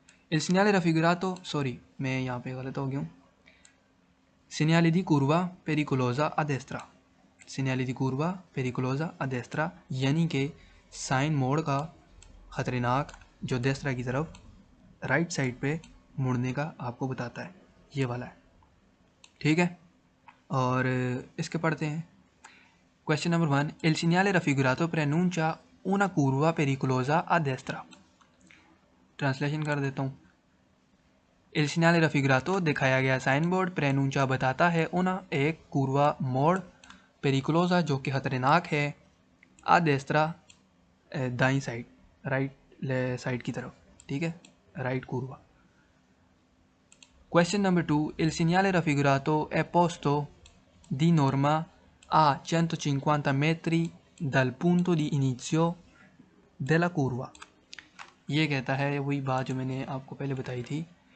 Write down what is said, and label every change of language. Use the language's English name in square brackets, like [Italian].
[Italian] Il segnale raffigurato, [Hindi] मैं यहाँ पे गलत हो गया हूँ, [Italian] segnale di curva pericolosa a destra, [Hindi] segnale di curva pericolosa a destra, यानी कि साइन मोड़ का ख़तरनाक जो देस्त्रा की तरफ राइट साइड पे मुड़ने का आपको बताता है, ये वाला है, ठीक है। और इसके पढ़ते हैं। Question number 1, [Italian] il segnale raffigurato preannuncia una curva pericolosa a destra। [Hindi] Translation कर देता हूँ। [Italian] il segnale raffigurato [Hindi] दिखाया गया साइन बोर्ड प्रेनूंचा बताता है उना एक कूर्वा मोड़, पेरिकुलोसा जो कि ख़तरनाक है, आ देस्त्रा दाई साइड राइट साइड की तरफ, ठीक है, right कूर्वा। [Italian] क्वेश्चन नंबर 2, il segnale raffigurato è posto di norma a 150 metri dal punto di inizio della curva। [Hindi] ये कहता है वही बात जो मैंने आपको पहले बताई थी।